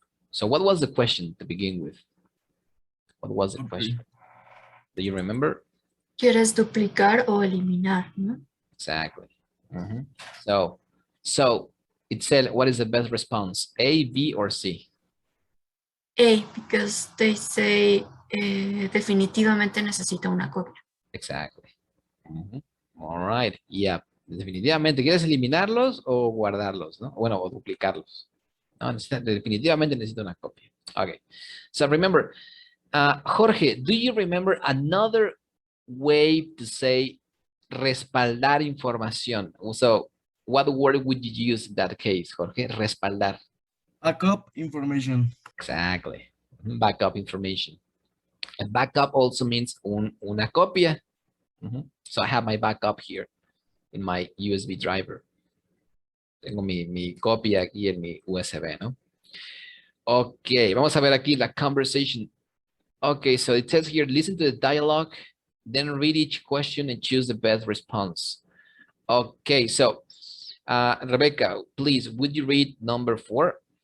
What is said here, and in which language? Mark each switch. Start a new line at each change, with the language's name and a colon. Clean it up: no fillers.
English: So what was the question to begin with? What was the question? Do you remember?
Spanish: ¿Quieres duplicar o eliminar? ¿No?
English: Exactly. So it said, what is the best response? A, B, or C? A, because they say
Spanish: definitivamente necesita una copia.
English: Exactly. All right. Yeah.
Spanish: Definitivamente, ¿quieres eliminarlos o guardarlos, no? Bueno, o duplicarlos. No, definitivamente necesito una copia.
English: Okay. So remember, Jorge, do you remember another way to say
Spanish: respaldar información?
English: So, what word would you use in that case, Jorge?
Spanish: Respaldar.
English: Backup information. Exactly. Backup information. And backup also means
Spanish: una copia.
English: So I have my backup here in my USB driver.
Spanish: Tengo mi copia aquí en mi USB, ¿no? Ok, vamos a ver aquí la conversation.
English: Okay, so it says here, listen to the dialogue, then read each question and choose the best response. Okay, so Rebecca, please, would you read number 4?